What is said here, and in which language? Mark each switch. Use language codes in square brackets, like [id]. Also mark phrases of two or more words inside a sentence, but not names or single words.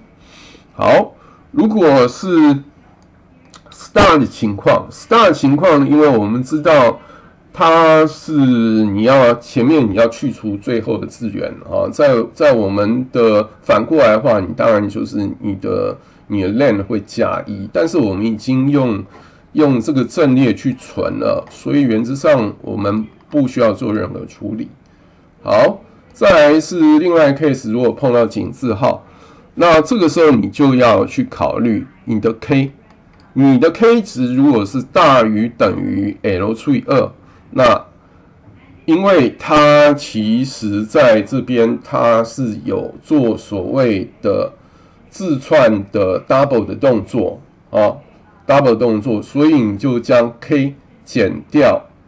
[zh] 好，如果是 star 的情況，因为我们知道它是前面你要去除最後的字元啊，在我們的反過來的話，你当然就是你的 len 會加1，但是我們已經用這個陣列去存了，所以原則上我們不需要做任何處理。好，再來是另外一個 case， 如果碰到井字號，那這個時候你就要去考慮你的 k。你的 k 值如果是大於等於 l 除以2，那因為它其實在這邊它是有做所謂的字串的 double 的動作啊 ，double 動作，所以你就將 k 減掉